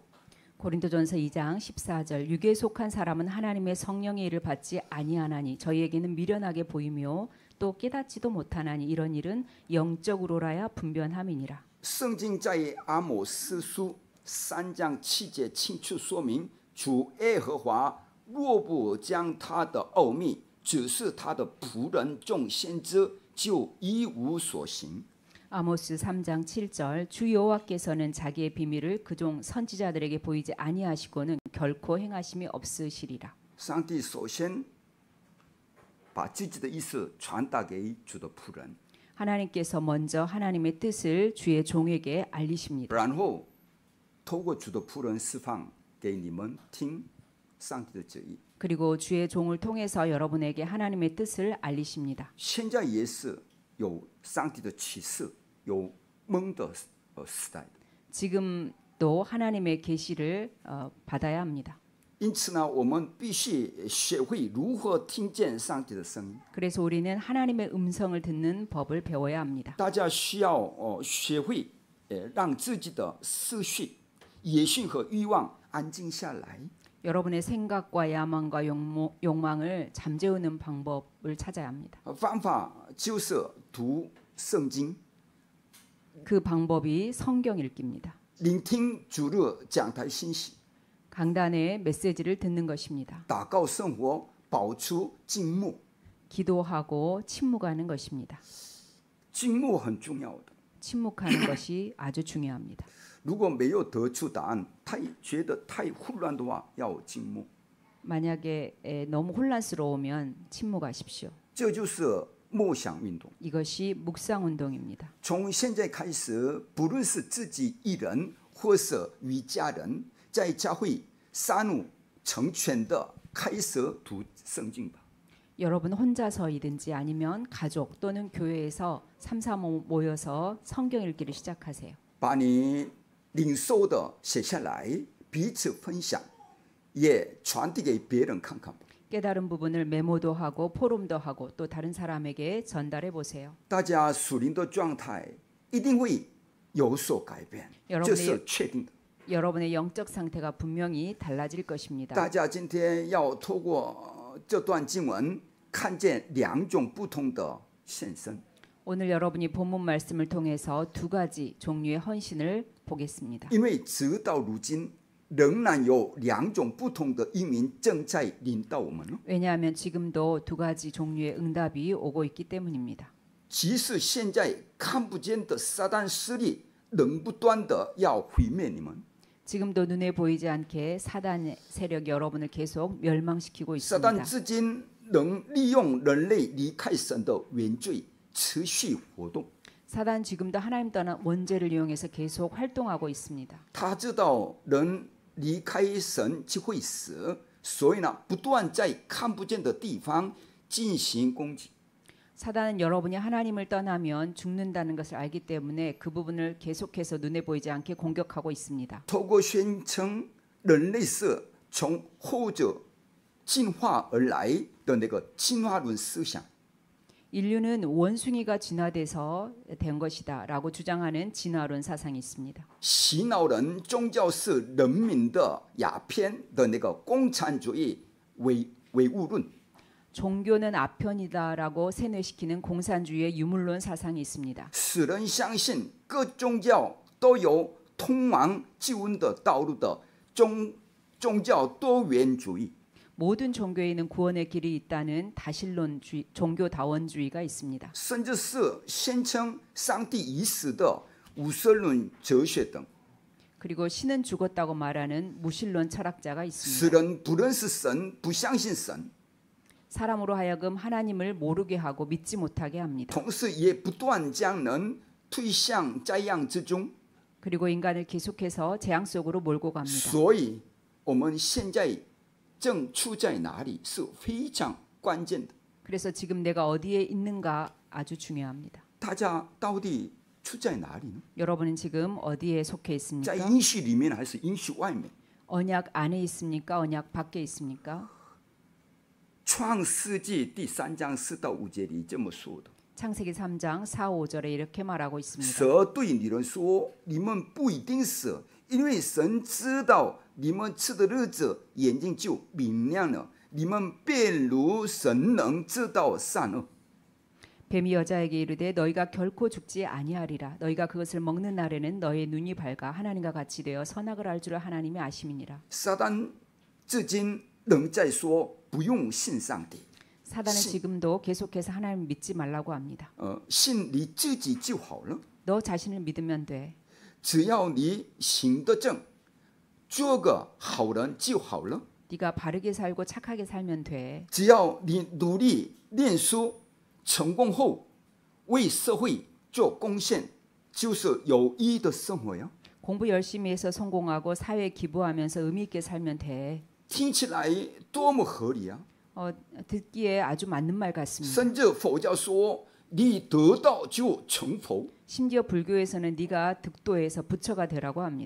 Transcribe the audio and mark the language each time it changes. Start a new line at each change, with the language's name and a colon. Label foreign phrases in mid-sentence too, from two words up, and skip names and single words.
Korean: 고린도전서 2장 14절 육에 속한 사람은 하나님의 성령의 일을 받지 아니하나니 저희에게는 미련하게 보이며 또 깨닫지도 못하나니 이런 일은 영적으로라야 분변함이니라.
Chinese: 圣经在阿摩司书3章7节清楚说明，主耶和华若不将他的奥秘指示他的仆人众先知，就一无所行。
Korean: 아모스 3장 7절 주 여호와께서는 자기의 비밀을 그종 선지자들에게 보이지 아니하시고는 결코 행하심이 없으시리라.
Chinese: 上帝首先把自己的意思传达给主的仆人，
Korean: 하나님께서 먼저 하나님의 뜻을 주의 종에게 알리십니다.
Chinese: 然后透过主的仆人释放给你们听上帝的旨意。
Korean: 그리고 주의 종을 통해서 여러분에게 하나님의 뜻을 알리십니다.
Chinese: 现在也是有上帝的启示，有蒙的时代。
Korean: 지금도 하나님의 계시를 받아야 합니다.
Chinese: 因此呢，我们必须学会如何听见上帝的声音。
Korean: 그래서 우리는 하나님의 음성을 듣는 법을 배워야 합니다.
Chinese: 大家需要学会让自己的思绪、野心和欲望安静下来。
Korean: 여러분의 생각과 야망과 욕망을 잠재우는 방법을 찾아야 합니다.
Chinese: 方法就是读圣经，
Korean: 그 방법이 성경 읽기입니다.
Chinese: 聆听主日讲台信息，
Korean: 강단의 메시지를 듣는 것입니다.
Chinese: 祷告生活，保持静默。
Korean: 기도하고 침묵하는 것입니다.
Chinese: 静默很重要的。
Korean: 침묵하는 것이 아주 중요합니다.
Chinese: 如果没有得出答案，觉得太混乱的话，要静默。
Korean: 만약에 너무 혼란스러우면 침묵하십시오.
Chinese: 这就是默想运动。
Korean: 이것이 묵상 운동입니다.
Chinese: 从现在开始，不论是自己一人或是与家人，在教会三五成全的开始读圣经吧。
Korean: 여러분 혼자서이든지 아니면 가족 또는 교회에서 3, 4 모여서 성경 읽기를 시작하세요.
Chinese: 把你领受的写下来，彼此分享，也传递给别人看看吧。
Korean: 깨달은 부분을 메모도 하고 포럼도 하고 또 다른 사람에게 전달해 보세요.
Chinese: 大家属灵的状态一定会有所改变，这是确定的。
Korean: 여러분의 영적 상태가 분명히 달라질 것입니다.
Chinese: 大家今天要透过这段经文看见两种不同的现身。
Korean: 오늘 여러분이 본문 말씀을 통해서 두 가지 종류의 헌신을 보겠습니다.
Chinese: 因为直到如今仍然有两种不同的应允正在临到我们。
Korean: 왜냐하면 지금도 두 가지 종류의 응답이 오고 있기 때문입니다.
Chinese: 即使现在看不见的撒旦势力仍不断的要毁灭你们。
Korean: 지금도 눈에 보이지 않게 사단의 세력이 여러분을 계속 멸망시키고
Chinese: 撒旦
Korean: 있습니다.
Chinese: 至今能利用人类离开神的原罪持续活动。
Korean: 사단 지금도 하나님 떠난 원죄를 이용해서 계속 활동하고 있습니다.
Chinese: 他知道人离开神就会死，所以呢，不断在看不见的地方进行攻击。
Korean: 사단은 여러분이 하나님을 떠나면 죽는다는 것을 알기 때문에 그 부분을 계속해서 눈에 보이지 않게 공격하고 있습니다.
Chinese: 透过宣称人类是从后者进化而来的那个进化论思想，
Korean: 인류는 원숭이가 진화돼서 된 것이다라고 주장하는 진화론 사상이 있습니다.
Chinese: 洗脑人宗教是人民的鸦片的那个共产主义唯物论。
Korean: 종교는 아편이다라고 세뇌시키는 공산주의의 유물론 사상이 있습니다.
Chinese: 使人相信各宗教都有通往救恩的道路的宗教多元主义。
Korean: 모든 종교에는 구원의 길이 있다는 다신론주의, 종교다원주의가 있습니다.
Chinese: 甚至是宣称上帝已死的无神论哲学等，
Korean: 그리고 신은 죽었다고 말하는 무신론 철학자가
Chinese: 使
Korean: 있습니다.
Chinese: 人不认识神，不相信神，
Korean: 사람으로 하여금 하나님을 모르게 하고 믿지 못하게 합니다.
Chinese: 同时也不断将人推向灾殃之中。
Korean: 그리고 인간을 계속해서 재앙 속으로 몰고 갑니다.
Chinese: 所以，我们现在正处在哪里是非常关键的。
Korean: 그래서 지금 내가 어디에 있는가 아주 중요합니다.
Chinese: 大家到底处在哪里呢？
Korean: 여러분은 지금 어디에 속해
Chinese: 在
Korean: 있습니까?
Chinese: 应许里面还是应许外面？
Korean: 언약 안에 있습니까? 언약 밖에 있습니까?
Chinese: 创世纪第3章4到5节里这么说的。
Korean: 창세기 3장 4, 5절에 이렇게 말하고 있습니다.
Chinese: 蛇对女人说：“你们不一定死，因为神知道你们吃的日子，眼睛就明亮了，你们便如神能知道善恶。”
Korean: 뱀이 여자에게 이르되 너희가 결코 죽지 아니하리라. 너희가 그것을 먹는 날에는 너희의 눈이 밝아 하나님과 같이 되어 선악을 알 줄을 하나님이 아심이니라.
Chinese: 撒旦至今仍在说不用信上帝，
Korean: 사단은 지금도 계속해서 하나님 믿지 말라고 합니다.
Chinese: 信你自己就好了，
Korean: 너 자신을 믿으면 돼.
Chinese: 只要你行得正，做个好人就好了。
Korean: 네가 바르게 살고 착하게 살면 돼.
Chinese: 只要你努力念书，成功后为社会做贡献，就是有意义的生活呀。
Korean: 공부 열심히 해서 성공하고 사회에 기부하면서 의미 있게 살면 돼.
Chinese: 听起来多么合理啊！
Korean: 듣기에 아주 맞는 말 같습니다.
Chinese: 甚至佛教说，你得道就成佛。
Korean: 심지어 불교에서는 네가 득도해서 부처가 되라고 합니다.